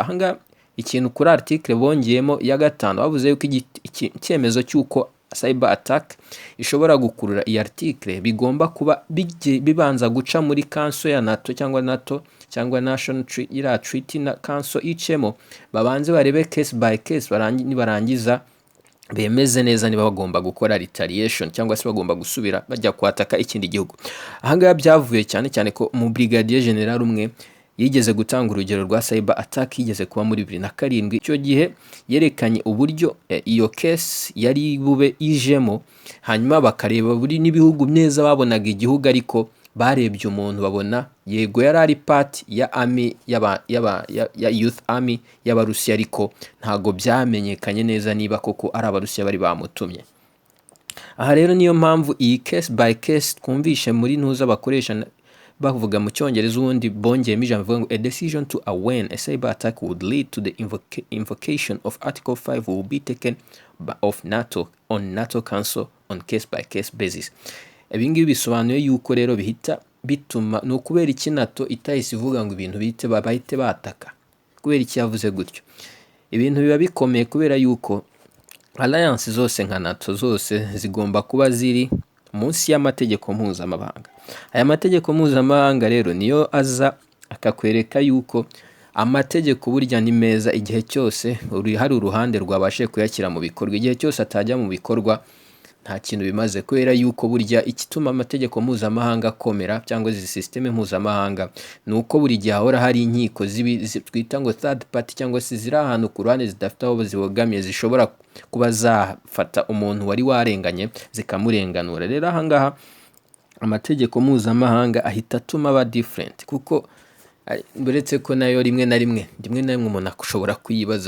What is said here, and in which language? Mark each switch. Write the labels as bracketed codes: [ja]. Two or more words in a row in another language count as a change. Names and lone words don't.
[rw] Ahangaha ikintu kuri article bongeyemo ya 5 bavuze yuko icyemezo cy'uko [en] cyber attack [rw] ishobora gukurura iyi article bigomba kuba bibanza guca muri council ya NATO cyangwa [en] national treaty [rw] na council icemo, babanze barebe [en] case by case, [rw] barangiza bemeze neza niba bagomba gukora retaliation cyangwa se bagomba gusubira bajya kwataka ikindi gihugu. Ahangaha byavuye cyane cyane ko mu [en] brigadier general [rw] umwe yigeze gutanga urugero rwa [en] cyber attack [rw] yigeze kuba muri 2007. Icyo gihe yerekanye uburyo iyo case yari bube ijemo, hanyuma bakareba buri n'ibihugu neza babonaga igihugu, ariko barebye umuntu babona yego yari ari part ya army ya [en] youth army [rw] y'Abarusiya, ariko ntago byamenyekanye neza niba koko ari Abarusiya bari bamutumye. Aha rero niyo mpamvu iyi [en] case by case [rw] twumvishe muri ntuza bakoresha bavuga mu cyongereza, ubundi bongeyemo ijambo bivuga ngo [en] a decision to when a cyber attack would lead to the invocation of Article 5 will be taken of NATO on NATO Council on case by case basis. [rw] Ibingibi bisobanuye yuko rero bihita bituma no kubera iki NATO itahise ivuga ngo ibintu bahite bataka. Kubera iki yavuze gutyo? Ibintu biba bikomeye kubera yuko alliance zose nka NATO zose zigomba kuba ziri munsi y'amategeko mpuzamahanga. Aya mategeko mpuzamahanga rero niyo aza akakwereka yuko amategeko burya ni meza igihe cyose hari uruhande rwabashe kuyashyira mu bikorwa. Igihe cyose atajya mu bikorwa nta kintu bimaze, kubera yuko burya ikituma amategeko mpuzamahanga akomera cyangwa izi systeme mpuzamahanga nuko buri gihe ahora hari inkiko twita ngo [en] third party [rw] cyangwa se ziri ahantu ku ruhande zidafite aho zibogamiye, zishobora kuba zafata umuntu wari warenganye zikamurenganura. Rero ahangaha amategeko mpuzamahanga ahita atuma aba different, kuko buretse ko nayo rimwe na rimwe umuntu ashobora kuyibaza,